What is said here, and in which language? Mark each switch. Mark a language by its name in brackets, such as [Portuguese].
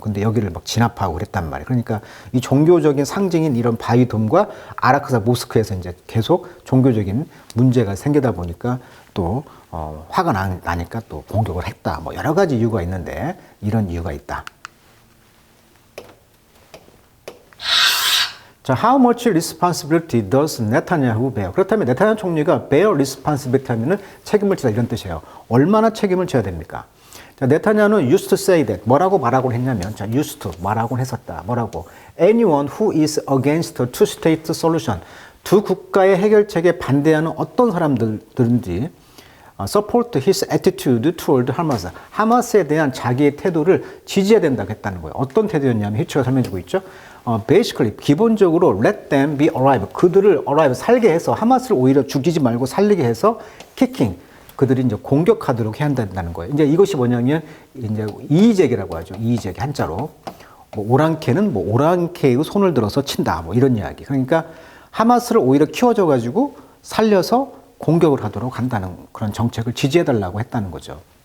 [Korean] 근데 여기를 막 진압하고 그랬단 말이에요. 그러니까 이 종교적인 상징인 이런 바위돔과 아라크사 모스크에서 이제 계속 종교적인 문제가 생기다 보니까 또 화가 나니까 또 공격을 했다. 뭐 여러 가지 이유가 있는데 이런 이유가 있다. [English] 자, how much responsibility does Netanyahu bear? [Korean] 그렇다면 네타냐후 총리가 [English] bear responsibility [Korean] 하면은 책임을 지다 이런 뜻이에요. 얼마나 책임을 져야 됩니까? 자, 네타냐후는 [English] used to say that [Korean] 뭐라고 말하곤 했냐면, 자, used to 말하곤 했었다. 뭐라고? [English] Anyone who is against a two-state solution. [Korean] 두 국가의 해결책에 반대하는 어떤 사람들든지 [English] support his attitude toward Hamas. [Korean] 하마스에 대한 자기의 태도를 지지해야 된다고 했다는 거예요. 어떤 태도였냐면 히츠가 설명해주고 있죠. [English] basically [Korean] 기본적으로 [English] let them be alive. [Korean] 그들을 alive 살게 해서 하마스를 오히려 죽이지 말고 살리게 해서 kicking. 그들이 이제 공격하도록 해야 한다는 거예요. 이제 이것이 뭐냐면 이제 이의제기라고 하죠. 이의제기 한자로. 뭐 오랑캐는 뭐 오랑캐의 손을 들어서 친다. 뭐 이런 이야기. 그러니까 하마스를 오히려 키워줘 가지고 살려서 공격을 하도록 한다는 그런 정책을 지지해달라고 했다는 거죠.